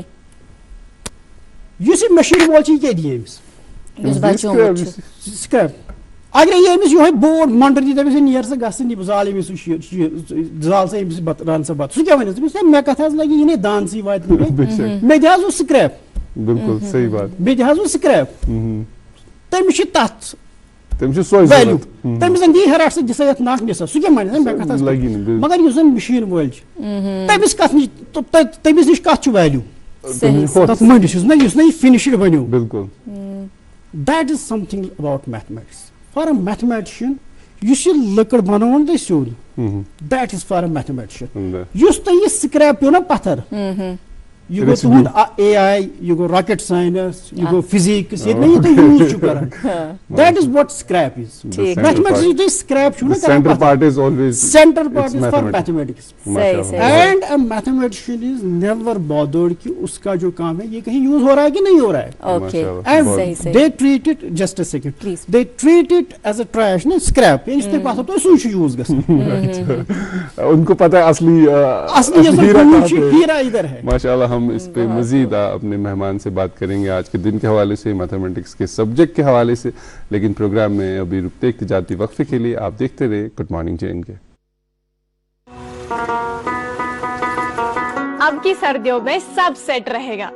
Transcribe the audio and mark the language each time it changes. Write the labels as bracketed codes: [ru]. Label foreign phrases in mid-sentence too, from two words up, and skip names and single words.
[ks] یُس یہِ مِشیٖن وول چھُ یہِ کیٛاہ دِی أمِس سکریپ. اگرے یہِ أمِس یِہوے بوٚڑ مۄنڈر دی دَپٮ۪س ہے نیر سا گژھن یہِ زال أمِس زال سا أمِس رَن سا بَتہٕ سُہ کیٛاہ وَنٮ۪س دَپٮ۪س ہے مےٚ کَتھ حظ لگہِ یہِ نے دانسٕے واتہِ مےٚ دِ حظ اوس سکریپ. [ur] بالکل صحیح بات. [ks] بیٚیہِ دِ حظ اوس سکریپ. تٔمِس چھِ تَتھ ویلیوٗ تٔمِس زَن دی ہے رَٹ سا دِ سا یَتھ نَکھ دِ سا سُہ کیٛاہ وَنہِ مےٚ کَتھ حظ مگر یُس زَن مِشیٖن وٲلۍ چھِ تٔمِس کَتھ نِش تٔمِس نِش کَتھ چھُ ویلیوٗ تَتھ مٔنٛڈِس یُس نہ یہِ فِنِشٕڈ بَنیو. [ur] بالکل. [en] that is something about mathematics. for a mathematician [ks] یُس یہِ لٔکٕر بَناوُن تۄہہِ سیوٚد [en] that is for a mathematician. [ks] یُس تۄہہِ یہِ سکریپ پیوٚو نا پَتھر یہِ گوٚو تُہُنٛد اے آی یہِ گوٚو [en] rocket science [ks] یہِ گوٚو فِزِکٕس ییٚتہِ نہٕ یہِ تُہۍ یوٗز چھِو کران [en] that is what scrap is. [ur] میتھمیٹکس [ks] یُس تُہۍ سکریپ چھِو نا کران [en] central part is for mathematics and a mathematician is never bothered [ur] کہ اس کا جو کام ہے یہ کہیں یوز ہو رہا ہے کہ نہیں ہو رہا ہے. [en] and they treat it just a second they treat it as a trash نا سکریپ [ks] یُس تۄہہِ پَتہٕ تۄہہِ سُے چھُ یوٗز گژھان. [ur] ان کو پتہ ہے اصلی ہیرا ادھر ہے. ماشاءاللہ ہم اس پہ مزید اپنے مہمان سے بات کریں گے آج کے دن کے حوالے سے میتھمیٹکس کے سبجیکٹ کے حوالے سے لیکن پروگرام میں ابھی رکتے ایک تجارتی وقفے کے لیے. آپ دیکھتے رہے گڈ مارننگ جے کے. اب کی سردیوں میں سب سیٹ رہے گا.